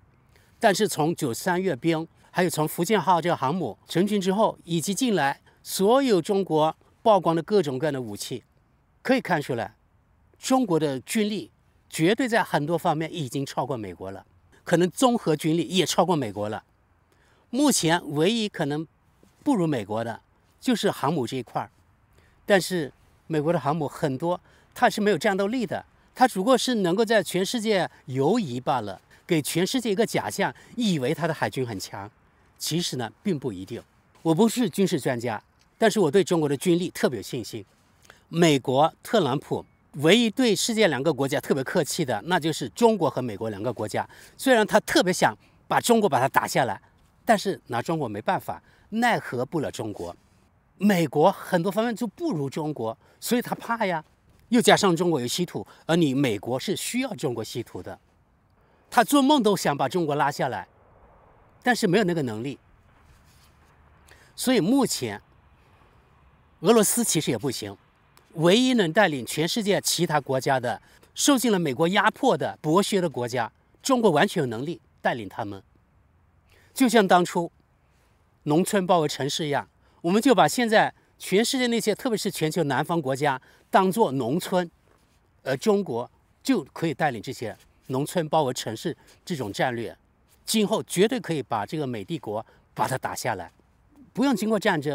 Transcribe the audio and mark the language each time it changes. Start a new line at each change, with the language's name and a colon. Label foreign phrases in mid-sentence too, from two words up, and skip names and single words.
Chinese: 但是從93閱兵，還有從福建號這個航母成軍之後，以及近來所有中國曝光的各種各樣的武器，可以看出來，中國的軍力絕對在很多方面已經超過美國了，可能綜合軍力也超過美國了。目前唯一可能不如美國的就是航母這一塊，但是美國的航母很多它是沒有戰鬥力的，它只不過是能夠在全世界游移罷了，給全世界一個假象，以為它的海軍很強，其實呢並不一定。我不是軍事專家，但是我對中國的軍力特別有信心。美國特朗普唯一對世界兩個國家特別客氣的，那就是中國和美國兩個國家。雖然他特別想把中國把它打下來，但是拿中國沒辦法，奈何不了中國。美國很多方面就不如中國，所以他怕呀。又加上中國有稀土，而你美國是需要中国稀土的，他做夢都想把中國拉下来，但是没有那個能力。所以目前俄羅斯其實也不行，唯一能帶領全世界其他國家的受盡了美國壓迫的剝削的國家，中國完全有能力帶領他們。就像當初農村包圍城市一樣，我們就把現在全世界那些，特別是全球南方國家當作農村，而中國就可以帶領這些農村包圍城市這種戰略，今後絕對可以把這個美帝國把它打下來，不用經過戰爭。